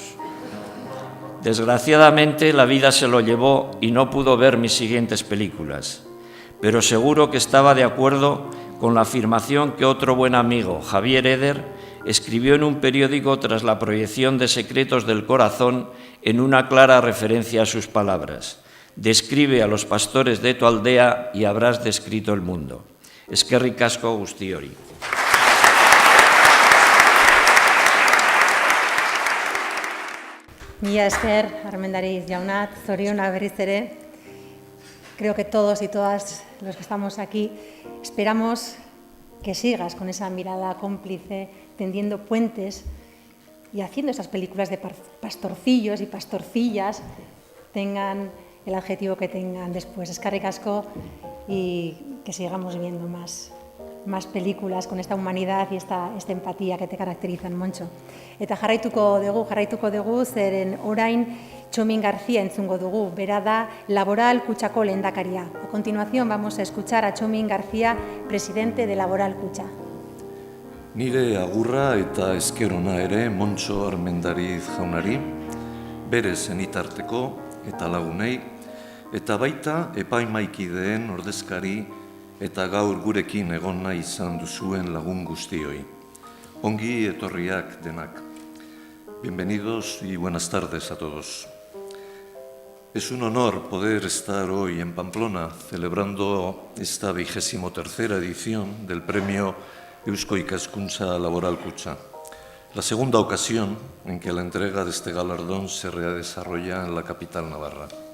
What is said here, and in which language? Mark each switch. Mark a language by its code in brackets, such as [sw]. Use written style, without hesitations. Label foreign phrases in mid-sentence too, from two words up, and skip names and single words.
[es] Desgraciadamente, la vida se lo llevó y no pudo ver mis siguientes películas, pero seguro que estaba de acuerdo con la afirmación que otro buen amigo, Javier Eder, escribió en un periódico tras la proyección de Secretos del Corazón, en una clara referencia a sus palabras: «Describe a los pastores de tu aldea y habrás descrito el mundo». [eu] Eskerrik asko guztiori. Mila esker, Armendariz jauna, zorionak berriz ere. [es] Creo que todos y todas los que estamos aquí esperamos que sigas con esa mirada cómplice, tendiendo puentes y haciendo esas películas de pastorcillos y pastorcillas tengan el adjetivo que tengan después. [eu] Eskerrik asko, [es] y que sigamos viendo más películas con esta humanidad y esta empatía que te caracterizan, Montxo. [eu] Eta jarraituko dugu, zeren orain Txomin García entzungo dugu, bera da Laboral Kutxako lehendakaria. [es] A continuación vamos a escuchar a Txomin García, presidente de Laboral Kutxa. [eu] Nire agurra eta eskerona ere Montxo Armendariz jaunari, bere zenitarteko eta lagunei, eta baita epaimaikideen ordezkari eta gaur gurekin egon nahi izan duzuen lagun guztioi. Ongi etorriak denak. [es] Bienvenidos y buenas tardes a todos. Es un honor poder estar hoy en Pamplona celebrando esta 23ª edición del premio Eusko Ikaskuntza Laboral Kutxa, la segunda ocasión en que la entrega de este galardón se desarrolla en la capital navarra.